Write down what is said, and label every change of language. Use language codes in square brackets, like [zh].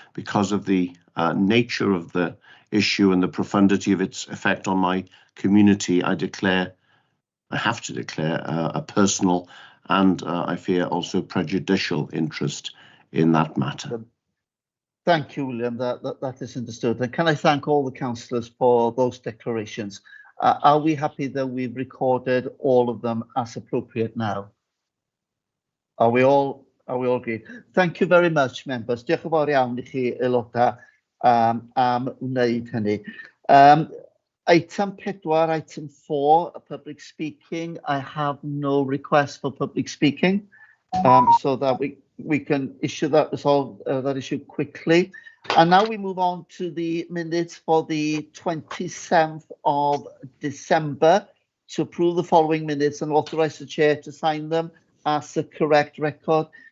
[en] Because of the nature of the issue and the profundity of its effect on my community, I have to declare a personal and I fear also prejudicial interest in that matter. Thank you, William. That is understood. And can I thank all the councillors for those declarations? Are we happy that we've recorded all of them as appropriate now? Are we all agreed? Thank you very much, members. [cy] Diolch yn fawr iawn I chi aelodau am wneud hynny. [en] Item 4, item 4, public speaking. I have no request for public speaking, so that we can issue that resolve that issue quickly. And now we move on to the minutes for the 27th of December to approve the following minutes and authorize the chair to sign them as the correct record.